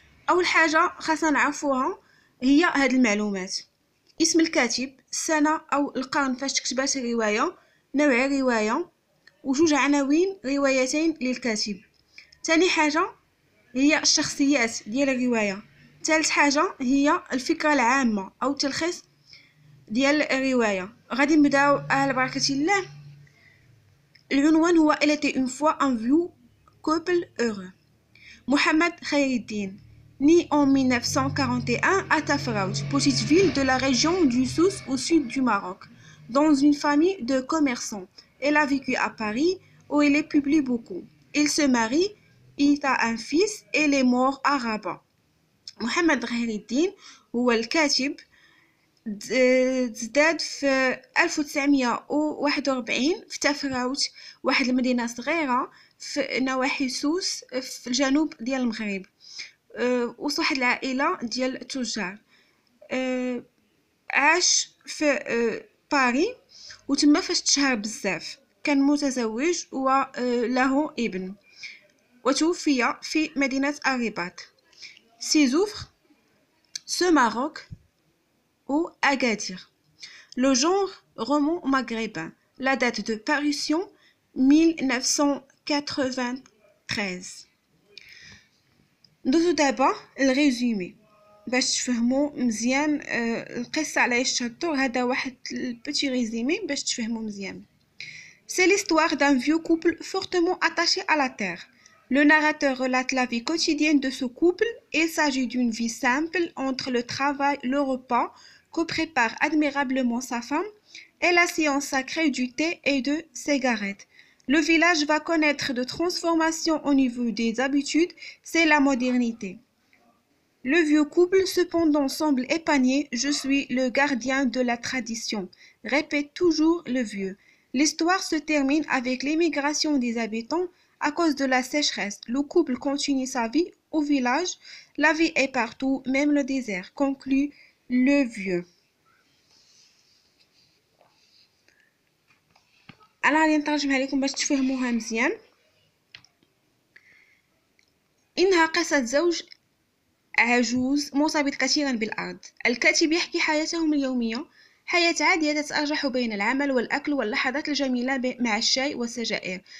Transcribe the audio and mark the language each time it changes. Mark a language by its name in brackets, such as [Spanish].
[Arabic] اول حاجه خاصنا نعرفوها هي هاد المعلومات: اسم الكاتب، السنه او القرن فاش كتبات الروايه، نوع الروايه، وجوج عناوين روايتين للكاتب. ثاني حاجه هي الشخصيات ديال الروايه. ثالث حاجه هي الفكره العامه او التلخيص ديال الروايه. غادي نبداو على بركه الله. العنوان هو Il était une fois un vieux couple heureux. [French] Mohamed Khairuddin, né en 1941 à Tafraout, petite ville de la région du Souss au sud du Maroc, dans une famille de commerçants. Elle a vécu à Paris où elle est publie beaucoup. Il se marie, il a un fils et il est mort à Rabat. [Arabic] Mohamed Khairuddin هو الكاتب. تزداد في 1941 في تافراوت، واحد المدينة صغيرة في نواحي سوس في الجنوب ديال المغرب. وسط واحد العائلة ديال التجار. عاش في باري وتما فاش تشهر بزاف. كان متزوج وله ابن، وتوفي في مدينة الرباط. [French] Ses œuvres ce Maroc ou Agadir. Le genre roman maghrébin. La date de parution 1993. [Arabic] ندوزو دابا الريزومي باش تفهموا مزيان القصه علاش تهضر. هذا واحد البيتي ريزومي باش تفهموا مزيان. [French] C'est l'histoire d'un vieux couple fortement attaché à la terre. Le narrateur relate la vie quotidienne de ce couple. Il s'agit d'une vie simple entre le travail, le repas que prépare admirablement sa femme et la science sacrée du thé et de cigarettes. Le village va connaître de transformations au niveau des habitudes, c'est la modernité. Le vieux couple cependant semble épargné. Je suis le gardien de la tradition, répète toujours le vieux. L'histoire se termine avec l'émigration des habitants à cause de la sécheresse. Le couple continue sa vie au village. La vie est partout, même le désert, conclut le vieux. [Arabic] أنا غادي نترجمها لكم باش تفهموها مزيان. إنها قصة زوج عجوز مرتبط كثيرا بالأرض. الكاتب يحكي حياتهم اليومية، حياة عادية تتأرجح بين العمل والأكل واللحظات الجميلة مع الشاي والسجائر.